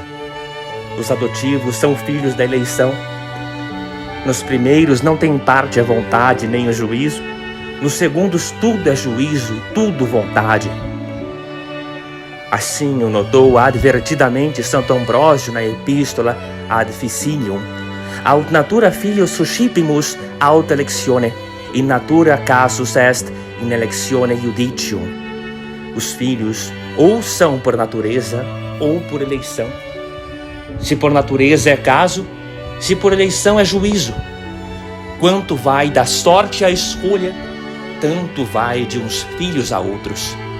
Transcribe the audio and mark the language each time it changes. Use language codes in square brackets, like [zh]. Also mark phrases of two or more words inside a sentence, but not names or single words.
[pt] Os adotivos são filhos da eleição. Nos primeiros não tem parte a vontade nem o juízo. Nos segundos tudo é juízo, tudo vontade. Assim o notou advertidamente Santo Ambrósio na Epístola ad Ficinium. [la] Aut natura filius suscipimus aut electione, in natura casus est in electione judicium. [pt] Os filhos ou são por natureza ou por eleição. Se por natureza é caso, se por eleição é juízo. Quanto vai da sorte à escolha, tanto vai de uns filhos a outros.